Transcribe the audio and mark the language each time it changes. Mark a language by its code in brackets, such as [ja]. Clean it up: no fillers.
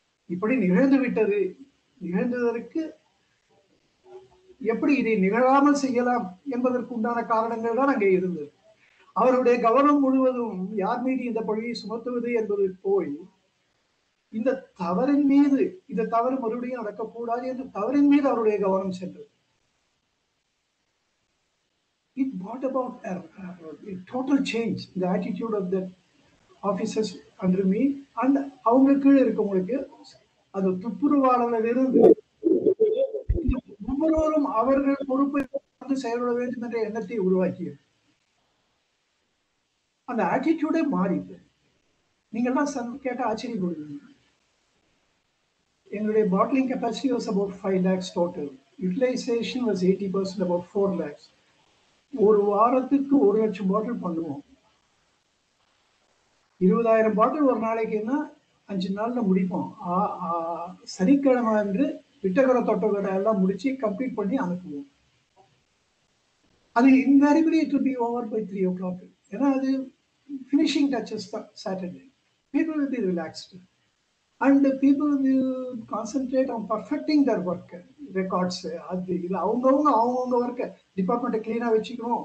[ta] இப்படி நிகழ்ந்து விட்டது, நிகழ்ந்ததற்கு எப்படி இதை நிகழாமல் செய்யலாம் என்பதற்கு உண்டான காரணங்கள் தான் அங்கே இருந்தது. அவருடைய கவனம் முழுவதும் யார் மீது இந்த பழியை சுமத்துவது என்பது போய், இந்த தவறின் மீது, இந்த தவறு மறுபடியும் நடக்கக்கூடாது என்று தவறின் மீது அவருடைய கவனம் சென்றது. [en] It brought about a total change in the attitude of the officers under me and [ta] அவங்க கீழே இருக்கவங்களுக்கு. அது துப்புரவாளர்கள் இருந்து ஒவ்வொருவரும் அவர்கள் பொறுப்பை செயல்பட வேண்டும் என்ற எண்ணத்தை உருவாக்கியது. அந்த ஆட்டிடியூடே மாறிது. நீங்கள்லாம் கேட்ட ஆச்சரியப்படுவீங்க. [en] எங்களுடைய bottling capacity was about 5 lakhs total. Utilisation was 80%, about 4 lakhs. [ta] ஒரு வாரத்துக்கு 1 லட்சம் பாட்டில் பண்ணுவோம். 20,000 பாட்டில் ஒரு நாளைக்குன்னா 5 நாள்ல முடிப்போம். சனிக்கிழமை அன்று விட்டகரை தொட்டகரை எல்லாம் முடிச்சு கம்ப்ளீட் பண்ணி அனுப்புவோம். [en] அது invariably it will be over by 3 o'clock. [ta] ஏன்னா அது [en] finishing touches Saturday. People will be relaxed and people will concentrate on perfecting their work. [ta] Records அது இது அவங்கவுங்க ஒர்க்கை டிபார்ட்மெண்ட்டை கிளீனாக வச்சுக்கணும்.